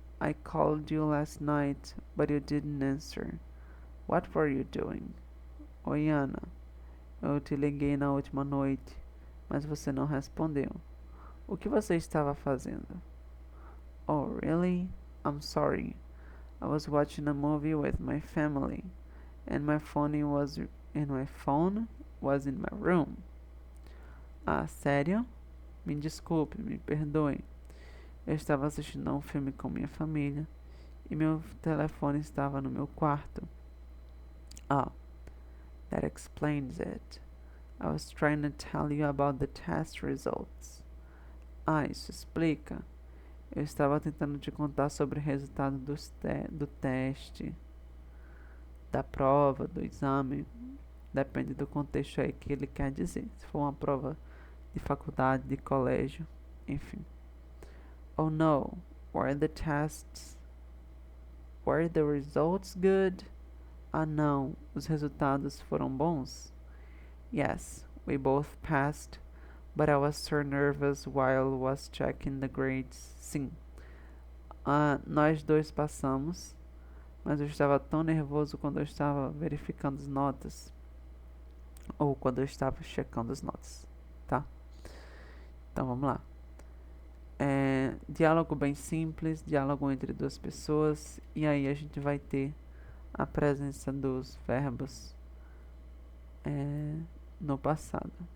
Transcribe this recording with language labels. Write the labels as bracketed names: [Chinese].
[English] I called you last night, but you didn't answer. What were you doing? [Portuguese] Oi, Ana. Eu te liguei na última noite, mas você não respondeu. O que você estava fazendo? [English] Oh, really? I'm sorry. I was watching a movie with my family, and my phone was in my room. [Portuguese] Ah, sério? Me desculpe, me perdoe. Eu estava assistindo a um filme com minha família e meu telefone estava no meu quarto. [English] Ah, that explains it. I was trying to tell you about the test results. [Portuguese] Ah, isso explica. Eu estava tentando te contar sobre o resultado do teste, da prova, do exame. Depende do contexto aí que ele quer dizer. Se for uma prova de faculdade, de colégio, enfim. [English] Oh no, were the tests? Were the results good? [Portuguese] Ah não, os resultados foram bons? [English] Yes, we both passed, but I was so nervous while was checking the grades. [Portuguese] Sim, nós dois passamos, mas eu estava tão nervoso quando eu estava verificando as notas. Ou quando eu estava checando as notas, tá? Então vamos lá. Diálogo bem simples, diálogo entre duas pessoas, e aí a gente vai ter a presença dos verbos no passado.